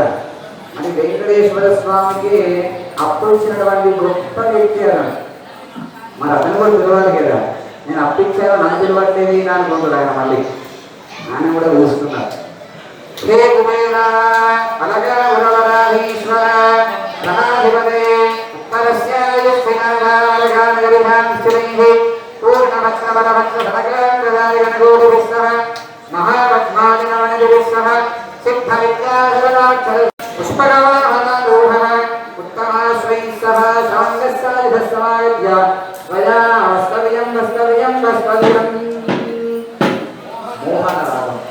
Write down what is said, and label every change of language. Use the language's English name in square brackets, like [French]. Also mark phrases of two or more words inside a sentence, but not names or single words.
[Telugu] మరి వెంకటేశ్వర స్వామికి అప్పు ఇచ్చినటువంటి గొప్ప వ్యక్తి అన్నాడు. మరి అతను కూడా పిలవాలి కదా. నేను అప్పిచ్చాను, నన్ను పిలవట్లేదు అనుకుంటాడు ఆయన. మళ్ళీ ఆయన కూడా పిలుస్తున్నారు. [Sanskrit] హే కుబేర అలగీశ్వర ధనాధిపతే ఉత్తరస్య पूर्णभक्षणभक्षणगणगोभिस्सह महापद्मादिनवनदिभिस्सह सिद्धविद्याधराक्षर पुष्पकवाहनारूढः उत्तमाश्वैः सह साङ्गस्सायुधस्समायुज्य त्वया वस्तव्यं मोहनरागम्